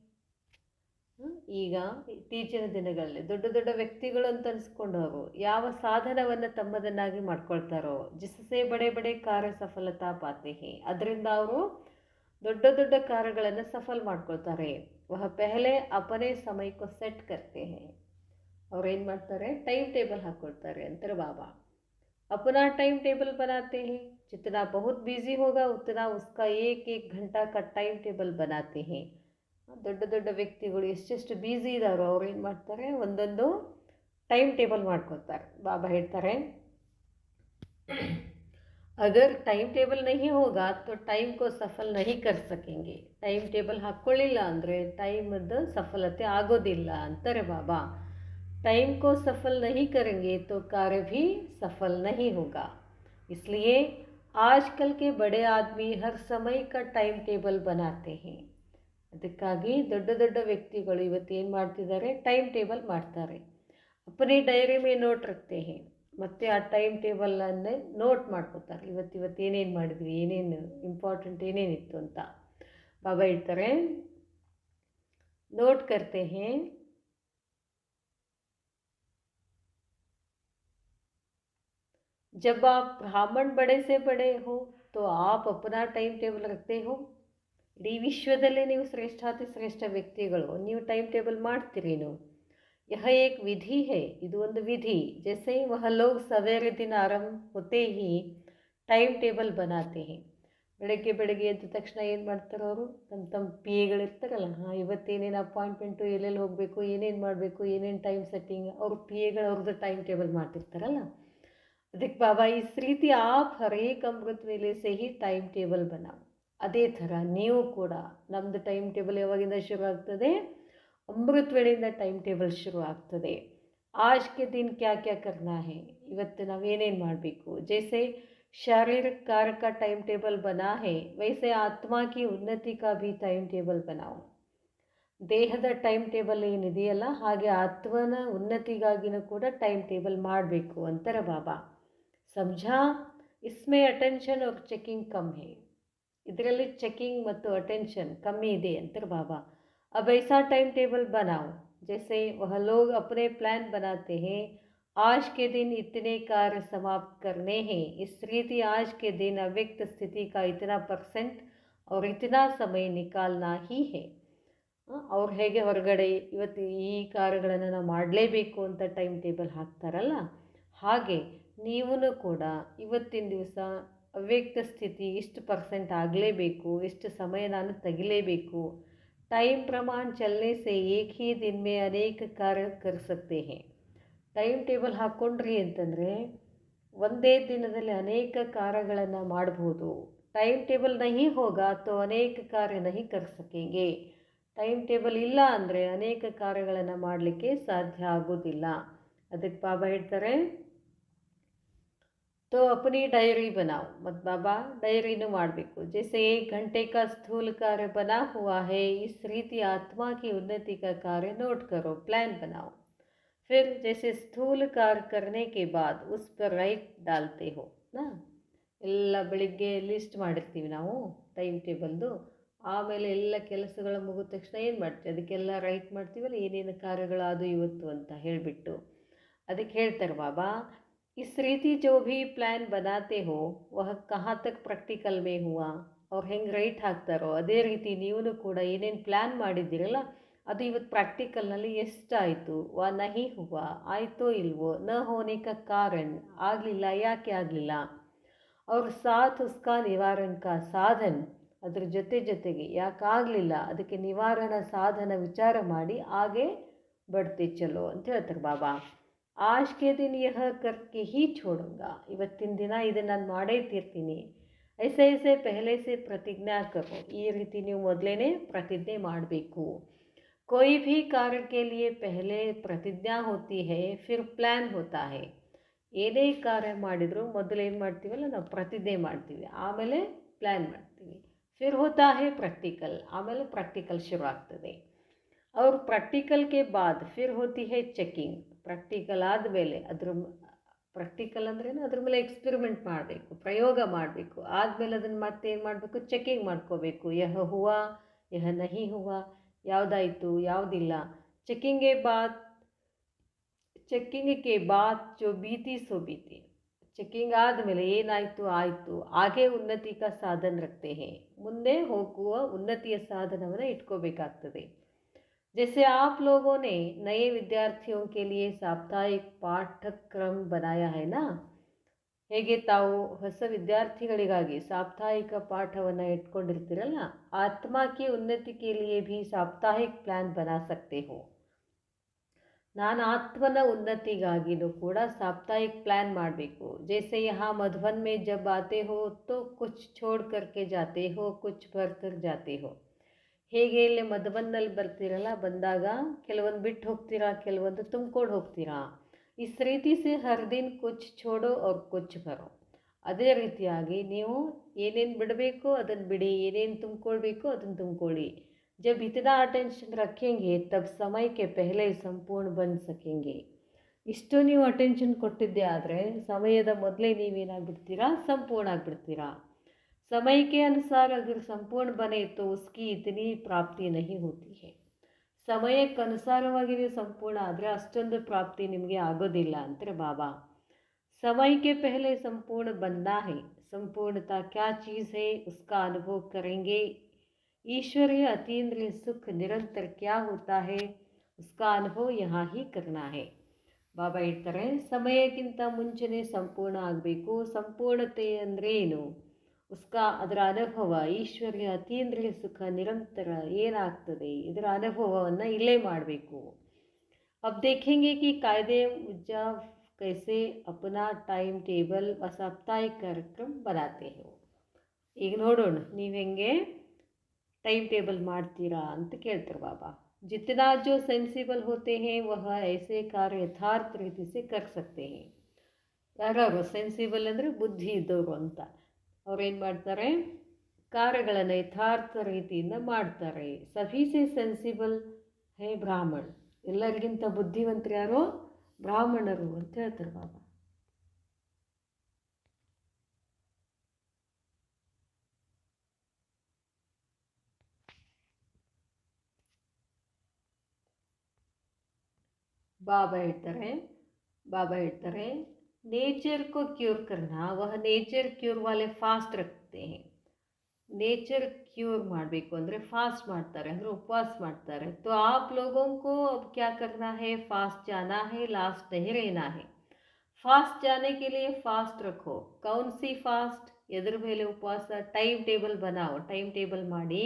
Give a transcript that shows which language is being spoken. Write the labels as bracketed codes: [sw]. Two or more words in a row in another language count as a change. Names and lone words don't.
[kn] ಈಗ ಇತ್ತೀಚಿನ ದಿನಗಳಲ್ಲಿ ದೊಡ್ಡ ದೊಡ್ಡ ವ್ಯಕ್ತಿಗಳು ಅಂತ ಅನಿಸ್ಕೊಂಡವರು ಯಾವ ಸಾಧನವನ್ನು ತಮ್ಮದನ್ನಾಗಿ ಮಾಡ್ಕೊಳ್ತಾರೋ, [hi] जिससे बड़े बड़े कार्य सफलता पाते हैं, [kn] ಅದರಿಂದ ಅವರು ದೊಡ್ಡ ದೊಡ್ಡ ಕಾರ್ಯಗಳನ್ನು ಸಫಲ್ ಮಾಡ್ಕೊಳ್ತಾರೆ. [hi] वह पहले अपने ಸಮಯಕ್ಕೂ सेट करते हैं. [kn] ಅವ್ರು ಏನು ಮಾಡ್ತಾರೆ? ಟೈಮ್ ಟೇಬಲ್ ಹಾಕ್ಕೊಳ್ತಾರೆ ಅಂತಾರೆ ಬಾಬಾ. [hi] अपना टाइम टेबल बनाते हैं. जितना बहुत बिजी होगा उतना उसका एक एक घंटा का टाइम टेबल बनाते हैं. [kn] ದೊಡ್ಡ ದೊಡ್ಡ ವ್ಯಕ್ತಿಗಳು ಎಷ್ಟೆಷ್ಟು ಬ್ಯುಸಿ ಇದ್ದಾರೋ ಅವ್ರು ಏನು ಮಾಡ್ತಾರೆ? ಒಂದೊಂದು ಟೈಮ್ ಟೇಬಲ್ ಮಾಡ್ಕೊತಾರೆ. ಬಾಬಾ ಹೇಳ್ತಾರೆ, [hi] अगर टाइम टेबल नहीं होगा तो टाइम को सफल नहीं कर सकेंगे. [kn] ಟೈಮ್ ಟೇಬಲ್ ಹಾಕ್ಕೊಳ್ಳಿಲ್ಲ ಅಂದರೆ ಟೈಮದ್ದು ಸಫಲತೆ ಆಗೋದಿಲ್ಲ ಅಂತಾರೆ ಬಾಬಾ. [hi] टाइम को सफल नहीं करेंगे तो कार्य भी सफल नहीं होगा. इसलिए आजकल के बड़े आदमी हर समय का टाइम टेबल बनाते हैं. [kn] ಅದಕ್ಕಾಗಿ ದೊಡ್ಡ ದೊಡ್ಡ ವ್ಯಕ್ತಿಗಳು ಇವತ್ತೇನು ಮಾಡ್ತಿದ್ದಾರೆ? ಟೈಮ್ ಟೇಬಲ್ ಮಾಡ್ತಾರೆ. [hi] अपनी डायरी में नोट रखते हैं. [kn] ಮತ್ತು ಆ ಟೈಮ್ ಟೇಬಲನ್ನೇ ನೋಟ್ ಮಾಡ್ಕೋತಾರೆ. ಇವತ್ತು ಏನೇನು ಮಾಡಿದ್ವಿ, ಏನೇನು ಇಂಪಾರ್ಟೆಂಟ್ ಏನೇನಿತ್ತು ಅಂತ. [hi] ಬಾಬಾ ಹೇಳ್ತಾರೆ, नोट करते हैं. जब आप ब्राह्मण बड़े से बड़े हो तो आप अपना टाइम टेबल रखते हो. [kn] ಇಡೀ ವಿಶ್ವದಲ್ಲೇ ನೀವು ಶ್ರೇಷ್ಠಾತಿ ಶ್ರೇಷ್ಠ ವ್ಯಕ್ತಿಗಳು, ನೀವು ಟೈಮ್ ಟೇಬಲ್ ಮಾಡ್ತೀರೇನು? [hi] यह एक विधि है. [kn] ಇದು ಒಂದು ವಿಧಿ. [hi] जैसे वह लोग सवेरे दिन आरंभ होते ही टाइम टेबल बनाते हैं. [kn] ಬೆಳಗ್ಗೆ ಎದ್ದ ತಕ್ಷಣ ಏನು ಮಾಡ್ತಾರೆ ಅವರು? ತಮ್ಮ ಪಿ ಎಗಳಿರ್ತಾರಲ್ಲ, ಇವತ್ತೇನೇನು ಅಪಾಯಿಂಟ್ಮೆಂಟು, ಎಲ್ಲೆಲ್ಲಿ ಹೋಗಬೇಕು, ಏನೇನು ಮಾಡಬೇಕು, ಏನೇನು ಟೈಮ್ ಸೆಟ್ಟಿಂಗ್, ಅವ್ರ ಪಿ ಎಗಳು ಅವ್ರದ್ದು ಟೈಮ್ ಟೇಬಲ್ ಮಾಡ್ತಿರ್ತಾರಲ್ಲ. [hi] ಅದಕ್ಕೆ ಬಾಬಾ इस रीति आप हरेक अमृत वेले से ही टाइम टेबल बनाओ. [kn] ಅದೇ ಥರ ನೀವು ಕೂಡ ನಮ್ಮದು ಟೈಮ್ ಟೇಬಲ್ ಯಾವಾಗಿಂದ ಶುರು ಆಗ್ತದೆ? ಅಮೃತ್ ವೇಳೆಯಿಂದ ಟೈಮ್ ಟೇಬಲ್ ಶುರು ಆಗ್ತದೆ. [hi] आज के दिन क्या क्या करना है, [kn] ಇವತ್ತು ನಾವೇನೇನು ಮಾಡಬೇಕು. [hi] जैसे शारीरिक कार्य का टाइम टेबल बना है, वैसे आत्मा की उन्नति का भी टाइम टेबल बनाओ. [kn] ದೇಹದ ಟೈಮ್ ಟೇಬಲ್ ಏನಿದೆಯಲ್ಲ ಹಾಗೆ ಆತ್ಮನ ಉನ್ನತಿಗಾಗಿನೂ ಕೂಡ ಟೈಮ್ ಟೇಬಲ್ ಮಾಡಬೇಕು ಅಂತಾರೆ ಬಾಬಾ. [hi] ಸಮझा. इसमें अटेंशन और चेकिंग कम है. [kn] ಇದರಲ್ಲಿ ಚೆಕಿಂಗ್ ಮತ್ತು ಅಟೆನ್ಷನ್ ಕಮ್ಮಿ ಇದೆ ಅಂತಾರೆ ಬಾಬಾ. [hi] अब ऐसा टाइम टेबल बनाओ जैसे वह लोग अपने प्लान बनाते हैं. आज के दिन इतने कार्य समाप्त करने हैं. इस रीति आज के दिन अव्यक्त स्थिति का इतना परसेंट और इतना समय निकालना ही है. [kn] ಅವ್ರು ಹೇಗೆ ಹೊರಗಡೆ ಇವತ್ತು ಈ ಕಾರ್ಯಗಳನ್ನು ನಾವು ಮಾಡಲೇಬೇಕು ಅಂತ ಟೈಮ್ ಟೇಬಲ್ ಹಾಕ್ತಾರಲ್ಲ, ಹಾಗೆ ನೀವೂ ಕೂಡ ಇವತ್ತಿನ ದಿವಸ ಅವ್ಯಕ್ತ ಸ್ಥಿತಿ ಇಷ್ಟು ಪರ್ಸೆಂಟ್ ಆಗಲೇಬೇಕು, ಇಷ್ಟು ಸಮಯ ನಾನು ತೆಗಿಲೇಬೇಕು. [hi] टाइम प्रमाण चलने से एक ही दिन में अनेक कार्य कर सकते हैं. [kn] ಟೈಮ್ ಟೇಬಲ್ ಹಾಕ್ಕೊಂಡ್ರಿ ಅಂತಂದರೆ ಒಂದೇ ದಿನದಲ್ಲಿ ಅನೇಕ ಕಾರ್ಯಗಳನ್ನು ಮಾಡ್ಬೋದು. [hi] टाइम टेबल नहीं होगा तो अनेक कार्य नहीं कर सकेंगे. [kn] ಟೈಮ್ ಟೇಬಲ್ ಇಲ್ಲ ಅಂದರೆ ಅನೇಕ ಕಾರ್ಯಗಳನ್ನು ಮಾಡಲಿಕ್ಕೆ ಸಾಧ್ಯ ಆಗೋದಿಲ್ಲ. ಅದಕ್ಕೆ ಬಾಬಾ ಹೇಳ್ತಾರೆ, [hi] तो अपनी डायरी बनाओ. [kn] ಮತ್ತು ಬಾಬಾ ಡೈರಿನೂ ಮಾಡಬೇಕು. [hi] जैसे 1 घंटे का स्थूल कार्य बना हुआ है, इस रीति आत्मा की उन्नति का कार्य नोट करो, प्लान बनाओ. फिर जैसे स्थूल कार्य करने के बाद उस पर राइट डालते हो ನಾ. [kn] ಎಲ್ಲ ಬೆಳಿಗ್ಗೆ ಲಿಸ್ಟ್ ಮಾಡಿರ್ತೀವಿ ನಾವು ಟೈಮ್ ಟೇಬಲ್ದು. ಆಮೇಲೆ ಎಲ್ಲ ಕೆಲಸಗಳು ಮುಗಿದ ತಕ್ಷಣ ಏನು ಮಾಡ್ತೀವಿ, ಅದಕ್ಕೆಲ್ಲ ರೈಟ್ ಮಾಡ್ತೀವಲ್ಲ ಏನೇನು ಕಾರ್ಯಗಳು ಅದು ಇವತ್ತು ಅಂತ ಹೇಳಿಬಿಟ್ಟು. ಅದಕ್ಕೆ ಹೇಳ್ತಾರೆ ಬಾಬಾ, [hi] इस रीति जो भी प्लान बनाते हो वह कहाँ तक प्रैक्टिकल में हुआ. [kn] ಅವ್ರು ಹೆಂಗೆ ರೈಟ್ ಹಾಕ್ತಾರೋ ಅದೇ ರೀತಿ ನೀವೂ ಕೂಡ ಏನೇನು ಪ್ಲ್ಯಾನ್ ಮಾಡಿದ್ದೀರಲ್ಲ ಅದು ಇವತ್ತು ಪ್ರಾಕ್ಟಿಕಲ್ನಲ್ಲಿ ಎಷ್ಟಾಯಿತು. [hi] व नहीं हुआ, [kn] ಆಯಿತೋ ಇಲ್ವೋ, [hi] न होने का कारण, [kn] ಆಗಲಿಲ್ಲ ಯಾಕೆ ಆಗಲಿಲ್ಲ. [hi] और साथ उसका निवारण का साधन, [kn] ಅದ್ರ ಜೊತೆಗೆ ಯಾಕಾಗಲಿಲ್ಲ ಅದಕ್ಕೆ ನಿವಾರಣಾ ಸಾಧನ ವಿಚಾರ ಮಾಡಿ ಹಾಗೆ [hi] बढ़ते चलो [kn] ಅಂತ ಹೇಳ್ತಾರೆ ಬಾಬಾ. [hi] आज के दिन यह करके ही छोड़ूंगा. [kn] ಇವತ್ತಿನ ದಿನ ಇದನ್ನು ನಾನು ಮಾಡೇ ತೀರ್ತೀನಿ. [hi] ऐसे ऐसे पहले से प्रतिज्ञा करो. [kn] ಈ ರೀತಿ ನೀವು ಮೊದಲೇ ಪ್ರತಿಜ್ಞೆ ಮಾಡಬೇಕು. [hi] कोई भी कार्य के लिए पहले प्रतिज्ञा होती है, फिर प्लान होता है. [kn] ಏನೇ ಕಾರ್ಯ ಮಾಡಿದರೂ ಮೊದಲು ಏನು ಮಾಡ್ತೀವಲ್ಲ ನಾವು ಪ್ರತಿಜ್ಞೆ ಮಾಡ್ತೀವಿ, ಆಮೇಲೆ ಪ್ಲ್ಯಾನ್ ಮಾಡ್ತೀವಿ. [hi] फिर होता है प्रैक्टिकल, [kn] ಆಮೇಲೆ ಪ್ರಾಕ್ಟಿಕಲ್ ಶುರು ಆಗ್ತದೆ. [hi] और प्रैक्टिकल के बाद फिर होती है चेकिंग. [kn] ಪ್ರಾಕ್ಟಿಕಲ್ ಆದಮೇಲೆ ಪ್ರಾಕ್ಟಿಕಲ್ ಅಂದ್ರೇನು, ಅದ್ರ ಮೇಲೆ ಎಕ್ಸ್ಪೆರಿಮೆಂಟ್ ಮಾಡಬೇಕು, ಪ್ರಯೋಗ ಮಾಡಬೇಕು. ಆದಮೇಲೆ ಅದನ್ನು ಮತ್ತೆ ಏನು ಮಾಡಬೇಕು, ಚೆಕಿಂಗ್ ಮಾಡ್ಕೋಬೇಕು. [hi] यह हुआ यह नहीं हुआ, [kn] ಯಾವುದಾಯಿತು ಯಾವುದಿಲ್ಲ. [hi] चेकिंग के बाद जो बीती सो बीती. [kn] ಚೆಕಿಂಗ್ ಆದಮೇಲೆ ಏನಾಯಿತು ಆಯಿತು. ಹಾಗೇ [hi] उन्नति का साधन रखते हैं, [kn] ಮುಂದೆ ಹೋಗುವ ಉನ್ನತಿಯ ಸಾಧನವನ್ನು ಇಟ್ಕೋಬೇಕಾಗ್ತದೆ. [hi] जैसे आप लोगों ने नए विद्यार्थियों के लिए साप्ताहिक पाठ्यक्रम बनाया है ना, [kn] ಹೇಗೆ ತಾವು ಹೊಸ ವಿದ್ಯಾರ್ಥಿಗಳಿಗಾಗಿ ಸಾಪ್ತಾಹಿಕ ಪಾಠವನ್ನು ಇಟ್ಕೊಂಡಿರ್ತೀರಲ್ಲ, [hi] आत्मा की उन्नति के लिए भी साप्ताहिक प्लान बना सकते हो. [kn] ನಾನು ಆತ್ಮನ ಉನ್ನತಿಗಾಗಿನೂ ಕೂಡ ಸಾಪ್ತಾಹಿಕ್ ಪ್ಲಾನ್ ಮಾಡಬೇಕು. [hi] जैसे यहाँ मधुबन में जब आते हो तो कुछ छोड़ करके जाते हो, कुछ भर कर जाते हो. [kn] ಹೇಗೆ ಇಲ್ಲಿ ಮಧುಬನ್ನಲ್ಲಿ ಬರ್ತೀರಲ್ಲ, ಬಂದಾಗ ಕೆಲವೊಂದು ಬಿಟ್ಟು ಹೋಗ್ತೀರಾ, ಕೆಲವೊಂದು ತುಂಬ್ಕೊಂಡು ಹೋಗ್ತೀರಾ. [hi] इस रीति से हर दिन कुछ छोड़ो और कुछ भरो. [kn] ಅದೇ ರೀತಿಯಾಗಿ ನೀವು ಏನೇನು ಬಿಡಬೇಕು ಅದನ್ನು ಬಿಡಿ, ಏನೇನು ತುಂಬ್ಕೊಳ್ಬೇಕು ಅದನ್ನು ತುಂಬ್ಕೊಳ್ಳಿ. [hi] जब इतना अटेंशन रखेंगे तब ಸಮಯಕ್ಕೆ पहले संपूर्ण बन सकेंगे. [kn] ಇಷ್ಟು ನೀವು ಅಟೆನ್ಷನ್ ಕೊಟ್ಟಿದ್ದೆ ಆದರೆ ಸಮಯದ ಮೊದಲೇ ನೀವೇನಾಗ್ಬಿಡ್ತೀರಾ, ಸಂಪೂರ್ಣ ಆಗಿಬಿಡ್ತೀರಾ. [hi] समय के अनुसार अगर संपूर्ण बने तो उसकी इतनी प्राप्ति नहीं होती है. [kn] ಸಮಯಕ್ಕೆ ಅನುಸಾರವಾಗಿ ನೀವು ಸಂಪೂರ್ಣ ಆದರೆ ಅಷ್ಟೊಂದು ಪ್ರಾಪ್ತಿ ನಿಮಗೆ ಆಗೋದಿಲ್ಲ ಅಂತಾರೆ ಬಾಬಾ. [hi] ಸಮಯಕ್ಕೆ पहले संपूर्ण बनना है. संपूर्णता क्या चीज़ है उसका अनुभव करेंगे. ईश्वरीय अतीन्द्रिय सुख निरंतर क्या होता है उसका अनुभव यहाँ ही करना है. [kn] ಬಾಬಾ ಹೇಳ್ತಾರೆ, ಸಮಯಕ್ಕಿಂತ ಮುಂಚೆನೇ ಸಂಪೂರ್ಣ ಆಗಬೇಕು. ಸಂಪೂರ್ಣತೆ ಅಂದರೆ ಏನು, ಉಸ್ಕಾ ಅದರ ಅನುಭವ, ಈಶ್ವರ್ಯ ಅತೀಂದ್ರಿಯ ಸುಖ ನಿರಂತರ ಏನಾಗ್ತದೆ ಇದರ ಅನುಭವವನ್ನು ಇಲ್ಲೇ ಮಾಡಬೇಕು. [hi] अब देखेंगे कि कायदे मुजब कैसे अपना टाइम टेबल व साप्ताहिक कार्यक्रम बनाते हो. [kn] ಈಗ ನೋಡೋಣ ನೀವು ಹೆಂಗೆ ಟೈಮ್ ಟೇಬಲ್ ಮಾಡ್ತೀರಾ ಅಂತ ಕೇಳ್ತಾರೆ ಬಾಬಾ. [hi] जितना जो सेंसिबल होते हैं वह ऐसे कार्य यथार्थ ರೀತಿ से कर सकते हैं. [kn] ಯಾರು ಸೆನ್ಸಿಬಲ್ ಅಂದರೆ ಬುದ್ಧಿ ಇದ್ದವರು ಅಂತ. ಅವ್ರೇನು ಮಾಡ್ತಾರೆ, ಕಾರ್ಯಗಳನ್ನು ಯಥಾರ್ಥ ರೀತಿಯಿಂದ ಮಾಡ್ತಾರೆ. [hi] सभी से सेंसिबल है ब्राह्मण, [kn] ಎಲ್ಲರಿಗಿಂತ ಬುದ್ಧಿವಂತರು ಯಾರು? ಬ್ರಾಹ್ಮಣರು ಅಂತ ಹೇಳ್ತಾರೆ ಬಾಬಾ. [hi] बाबा ಹೇಳ್ತಾರೆ नेचर को क्योर करना, वह नेचर क्योर वाले फास्ट रखते हैं. [kn] ನೇಚರ್ ಕ್ಯೂರ್ ಮಾಡಬೇಕು ಅಂದರೆ ಫಾಸ್ಟ್ ಮಾಡ್ತಾರೆ, ಅಂದರೆ ಉಪವಾಸ ಮಾಡ್ತಾರೆ. [hi] तो आप लोगों को अब क्या करना है, फास्ट जाना है, लास्ट नहीं रहना है. फास्ट जाने के लिए फास्ट रखो. कौन सी फास्ट? [kn] ಎದ್ರ ಮೇಲೆ ಉಪವಾಸ? ಟೈಮ್ ಟೇಬಲ್ बनाओ, ಟೈಮ್ ಟೇಬಲ್ ಮಾಡಿ.